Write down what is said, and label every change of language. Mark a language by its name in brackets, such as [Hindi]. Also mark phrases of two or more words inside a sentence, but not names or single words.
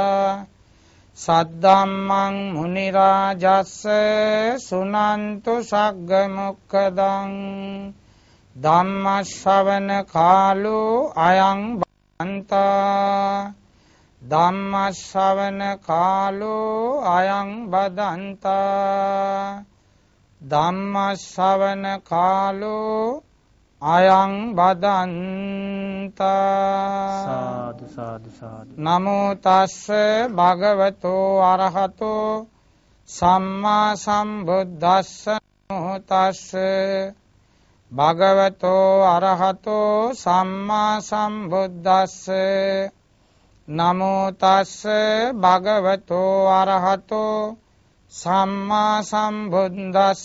[Pali] सद्धम्मं मुनिराजस्स सुनन्तु सग्गमुक्खदं धम्मश्रवण कालो अयं भदन्ता धम्मश्रवण कालो अयं भदन्ता ධම්මස්සවන කාලෝ අයං බදන්තා සාදු සාදු සාදු නමෝ තස්ස භගවතෝ අරහතෝ සම්මා සම්බුද්දස්ස නමෝ තස්ස භගවතෝ අරහතෝ සම්මා සම්බුද්දස්ස නමෝ තස්ස භගවතෝ අරහතෝ සම්මා සම්බුද්දස්ස